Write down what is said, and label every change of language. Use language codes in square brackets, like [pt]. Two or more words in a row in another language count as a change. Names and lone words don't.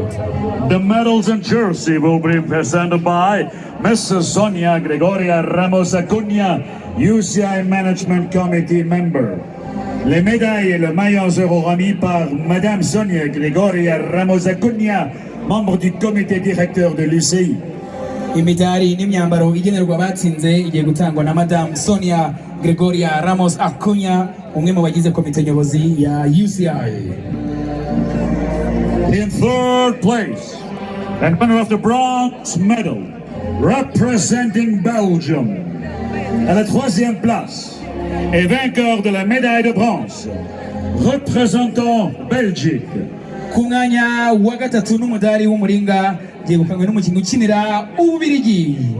[en] The medals and jersey will be presented by Mrs. Sonia Gregoria Ramos Acuña, UCI Management Committee member. [fr] Les médailles et le maillot seront remis par Madame Sonia Gregoria Ramos Acuña, membre du comité directeur de l'UCI. [rw] Imidari n'imyambaro igenerwa abatsinze igiye gutangwa na Madame Sonia Gregoria Ramos Acuña, umwe mu bagize komite nyobozi ya UCI. [en] In third place, and winner of the bronze medal, representing Belgium. [fr] À la troisième place, et vainqueur de la médaille de bronze, représentant Belgique. [rw] Ku mwanya wa gatatu n'umudari w'umuringa yegukanywe n'umukinnyi ukinira Ububirigi,